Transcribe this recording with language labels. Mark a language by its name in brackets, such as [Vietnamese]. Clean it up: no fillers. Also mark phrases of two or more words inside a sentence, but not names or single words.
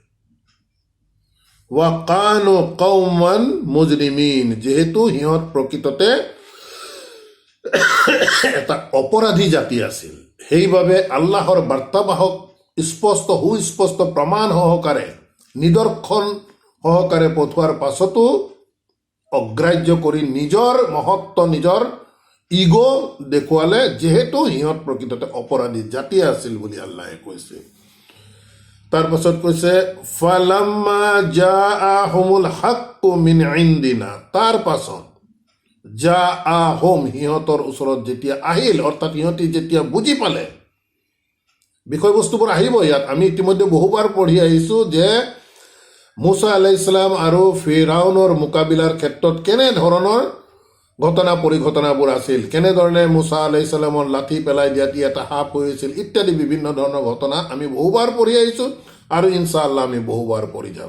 [Arabic] و كانوا قوما مجرمين, [Assamese] যিহেতু সিহঁত প্ৰকৃততে এটা অপৰাধী জাতি আছিল, সেইবাবে আল্লাহৰ বাৰ্তাবাহক সুস্পষ্ট প্ৰমাণ সহকাৰে, নিদৰ্শন সহকাৰে পঠোৱাৰ পাছতো অগ্ৰাহ্য কৰি নিজৰ মহত্ব, নিজৰ ইগ' দেখুৱালে, যিহেতু সিহঁত প্ৰকৃততে অপৰাধী জাতি আছিল বুলি আল্লাহে কৈছে। তাৰপাছত কৈছে [Arabic] فلما جاءهم الحق من عندنا, [Assamese] তাৰ পাছত জাআহুম, সিহঁতৰ ওচৰত যেতিয়া আহিল, অৰ্থাৎ সিহঁতি যেতিয়া বুজি পালে, বিষয়বস্তুবোৰ আহিব ইয়াত। আমি ইতিমধ্যে বহুবাৰ পঢ়ি আহিছোঁ যে মূসা [Arabic] عليه السلام [Assamese] আৰু ফিৰাউনৰ মোকাবিলাৰ ক্ষেত্ৰত কেনেধৰণৰ ঘটনা পৰিঘটনাবোৰ আছিল, কেনেধৰণে মুছা [Arabic] عليه السلام [Assamese] লাঠি পেলাই দিয়াত এটা সাপ হৈছিল ইত্যাদি বিভিন্ন ধৰণৰ ঘটনা আমি বহুবাৰ পঢ়ি আহিছোঁ আৰু ইনশাআল্লাহ আমি বহুবাৰ পঢ়ি যাম।